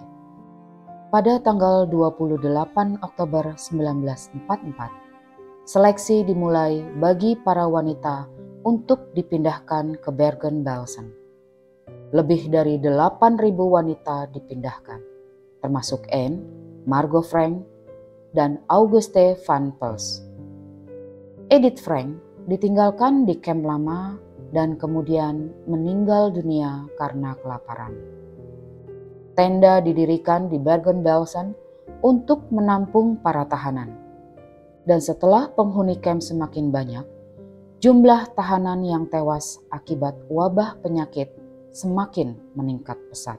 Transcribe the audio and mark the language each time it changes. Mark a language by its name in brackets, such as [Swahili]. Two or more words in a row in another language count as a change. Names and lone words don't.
[Indonesian] Pada tanggal 28 Oktober 1944, seleksi dimulai bagi para wanita untuk dipindahkan ke Bergen-Belsen. Lebih dari 8.000 wanita dipindahkan, termasuk Anne, Margot Frank, dan Auguste van Pels. Edith Frank ditinggalkan di kamp lama dan kemudian meninggal dunia karena kelaparan. Tenda didirikan di Bergen-Belsen untuk menampung para tahanan. Dan setelah penghuni kamp semakin banyak, jumlah tahanan yang tewas akibat wabah penyakit semakin meningkat pesat.